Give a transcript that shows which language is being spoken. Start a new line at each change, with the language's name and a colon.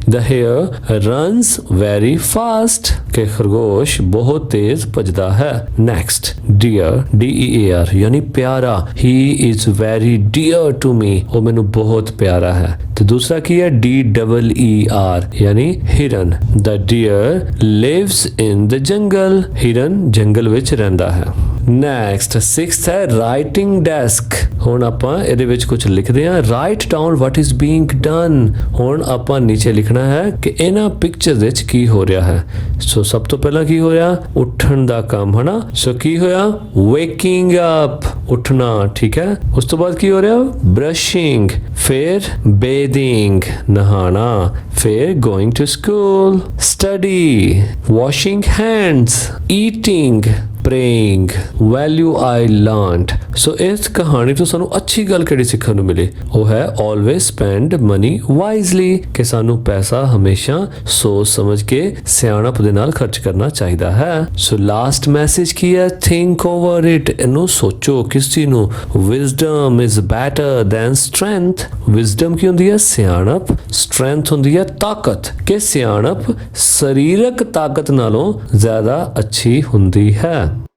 English: the hare runs very fast,
Punjabi: ਕਿ ਖਰਗੋਸ਼ ਬਹੁਤ ਤੇਜ਼ ਭੱਜਦਾ ਹੈ. ਨੈਕਸਟ dear, D-E-A-R ਯਾਨੀ ਪਿਆਰਾ.
English: he is very dear to me,
Punjabi: ਉਹ ਮੈਨੂੰ ਬਹੁਤ ਪਿਆਰਾ ਹੈ. ਤੇ ਦੂਸਰਾ ਕੀ ਹੈ? D-E-E-R ਯਾਨੀ ਹਿਰਨ.
English: the deer lives in the jungle,
Punjabi: ਹਿਰਨ ਜੰਗਲ ਵਿੱਚ ਰਹਿੰਦਾ ਹੈ. ਨੈਕਸਟ 6th ਹੈ ਰਾਈਟਿੰਗ ਡੈਸਕ. ਹੁਣ ਆਪਾਂ ਇਹਦੇ ਵਿੱਚ ਕੁਝ ਲਿਖਦੇ ਹਾਂ.
English: Right down what is being done.
Punjabi: ਹੁਣ ਆਪਾਂ ਨੀਚੇ ਲਿਖਣਾ ਹੈ ਕਿ ਇਹਨਾਂ ਪਿਕਚਰਸ ਵਿੱਚ ਕੀ ਹੋ ਰਿਹਾ ਹੈ. ਸੋ ਸਭ ਤੋਂ ਪਹਿਲਾਂ ਕੀ ਹੋਇਆ? ਉੱਠਣ ਦਾ ਕੰਮ ਹਨਾ. ਸੋ ਕੀ ਹੋਇਆ? waking up, ਉੱਠਣਾ. ਠੀਕ ਹੈ. ਉਸ ਤੋਂ ਬਾਅਦ ਕੀ ਹੋ ਰਿਹਾ?
English: brushing, ਫਿਰ bathing, ਨਹਾਣਾ, ਫਿਰ going to school, study, washing hands, eating, praying, value I learned.
Punjabi: ਸੋ ਇਸ ਕਹਾਣੀ ਤੋਂ ਸਾਨੂੰ ਅੱਛੀ ਗੱਲ ਕਿਹੜੀ ਸਿੱਖਣ ਨੂੰ ਮਿਲੇ? ਉਹ ਹੈ
English: always spend money wisely,
Punjabi: ਕਿ ਸਾਨੂੰ ਪੈਸਾ ਹਮੇਸ਼ਾ ਸੋਚ ਸਮਝ ਕੇ ਸਿਆਣਪ ਦੇ ਨਾਲ ਖਰਚ ਕਰਨਾ ਚਾਹੀਦਾ ਹੈ. ਸੋ ਲਾਸਟ ਮੈਸੇਜ ਕੀ ਹੈ?
English: think over it,
Punjabi: ਇਹਨੂੰ ਸੋਚੋ. ਕਿਸ ਚੀਜ਼ ਨੂੰ?
English: wisdom is better than strength.
Punjabi: wisdom ਕੀ ਹੁੰਦੀ ਹੈ? ਸਿਆਣਪ. strength ਹੁੰਦੀ ਹੈ ਤਾਕਤ, ਕਿ ਸਿਆਣਪ ਸਰੀਰਕ ਤਾਕਤ ਨਾਲੋਂ ਜ਼ਿਆਦਾ ਅੱਛੀ ਹੁੰਦੀ ਹੈ.